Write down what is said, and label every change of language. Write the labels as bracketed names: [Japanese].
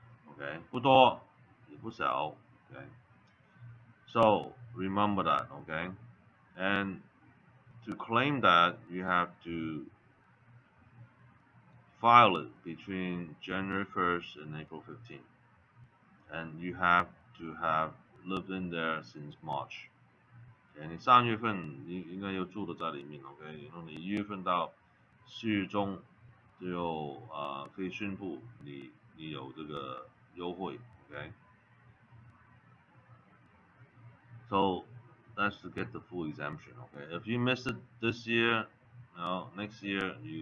[English] ，OK， [Chinese] 不多也不少 [English] ，OK，so remember that, OK，and to claim that, you have to file it between January 1st and April 15th. And you have to have lived in there since March. [Chinese] Okay, 你3月份应该有住的在里面 ，OK， 然后你1月份到4月中就可以宣布你有这个优惠 ，OK。 [English] So that's to get the full exemption. Okay, if you missed it this year, next year